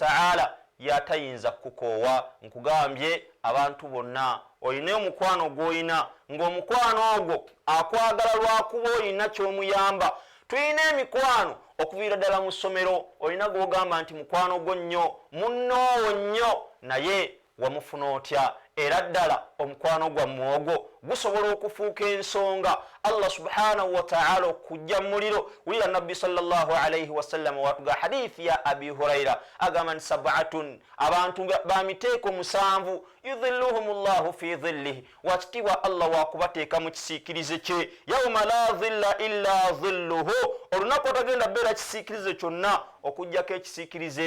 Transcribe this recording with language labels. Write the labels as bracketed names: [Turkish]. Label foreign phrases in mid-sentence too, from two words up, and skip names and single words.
[Ganda] ta'ala yatayinza kukoowa nkugambye abantu bonna olina omukwano gw'olina ng'omukwano ogwo akwagala lwakuba olina ky'omuyamba tulina emikwano okuviira ddala mu ssomero olina gw'ogamba nti mukwano gwo nnyo munnoowo nnyo naye wamufuna otya era ddala omukwano gwammwe ogwo gusobola okufuuka ensonga Allah subhanahu [Arabic] وتعالى [Ganda] okujja muliro wira nabbi [Arabic] صلى الله عليه وسلم [Ganda] watuga hadithi ya Abi Huraira agamba nti sab'atun abantu bamiteeko 7 [Arabic] يظلهم الله في ظله [Ganda] wakitiibwa Allah wakubateeka mu kisiikirize kye [Arabic] يوم لا ظل إلا ظله [Ganda] olunaku otagenda beera kisiikirize kyonna okujjako ekisiikirize